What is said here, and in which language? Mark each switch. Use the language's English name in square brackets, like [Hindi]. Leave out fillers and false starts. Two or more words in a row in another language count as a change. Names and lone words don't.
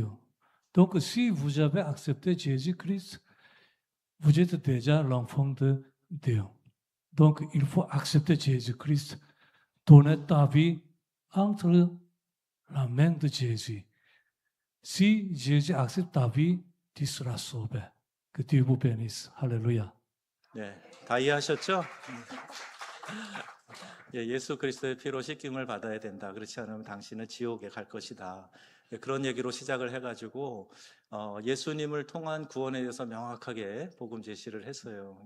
[French] Donc si vous avez accepté Jésus-Christ, vous êtes déjà l'enfant de Dieu. Donc il faut accepter Jésus-Christ, donner ta vie entre la main de Jésus. Si Jésus accepte ta vie, tu seras sauvé. Que Dieu vous bénisse. Alléluia. [Korean] 네, 다 이해하셨죠? 예, 예수 그리스도의 피로 씻김을 받아야 된다. 그렇지 않으면 당신은 지옥에 갈 것이다. 예, 그런 얘기로 시작을 해가지고 예수님을 통한 구원에 대해서 명확하게 복음 제시를 했어요.